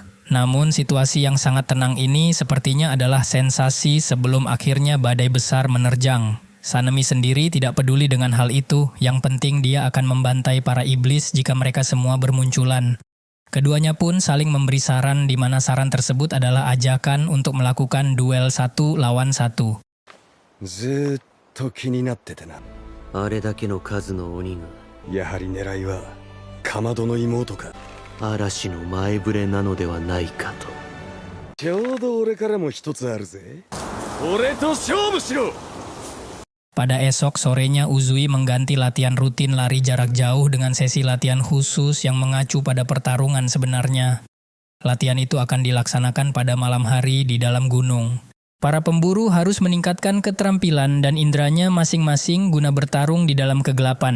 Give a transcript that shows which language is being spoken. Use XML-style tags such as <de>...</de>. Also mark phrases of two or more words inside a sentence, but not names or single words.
<id>Namun situasi yang sangat tenang ini sepertinya adalah sensasi sebelum akhirnya badai besar menerjang. Sanemi sendiri tidak peduli dengan hal itu, yang penting dia akan membantai para iblis jika mereka semua bermunculan. Keduanya pun saling memberi saran di mana saran tersebut adalah ajakan untuk melakukan duel 1 lawan 1.</id> <ja>ずーっと気になっててな。あれだけの数の鬼がやはり狙いはかまどの妹か。嵐の前触れなのではないかと。ちょうど俺からも一つあるぜ。俺と勝負しろ。</ja> <id>Pada esok sorenya Uzui mengganti latihan rutin lari jarak jauh dengan sesi latihan khusus yang mengacu pada pertarungan sebenarnya. Latihan itu akan dilaksanakan pada malam hari di dalam gunung. Para pemburu harus meningkatkan keterampilan dan indranya masing-masing guna bertarung di dalam kegelapan.</id>